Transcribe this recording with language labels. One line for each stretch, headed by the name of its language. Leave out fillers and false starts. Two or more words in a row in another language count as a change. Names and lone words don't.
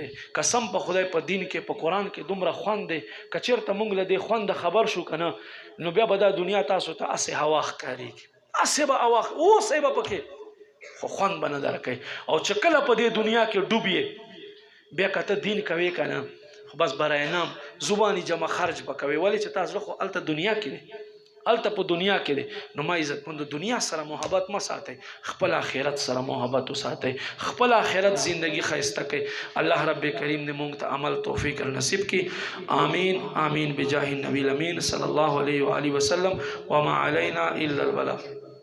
Pashto: قسم په خدای په دین کې په قرآن کې دومره خوند دی، که چېرته موږ له دې خونده خبر شو که نه نو بیا به دا دنیا تاسو ته هسې هوا ښکارېږي، هسې به هوا اوسئ به پکې، خو خوند به نه درکوي. او چې کله په دې دنیا کې ډوب یې بیا که ته دین کوې که نه خو بس
Persian: برای نام
Pashto: زبانی جمع خرج به کوې. ولې چې تا زړه خو هلته دنیا کې دی، هلته په دنیا کې دی. نو ما عزتمندو دنیا سره محبت مه ساتئ، خپل آخرت سره محبت وساتئ، خپل آخرت زندگی ښایسته کړئ. الله رب کریم دې موږ ته عمل توفیق نصیب کړي.
Arabic: آمین آمین بجاه النبی الامین صلی الله علیه و آله وسلم. وما علینا الا البلاغ.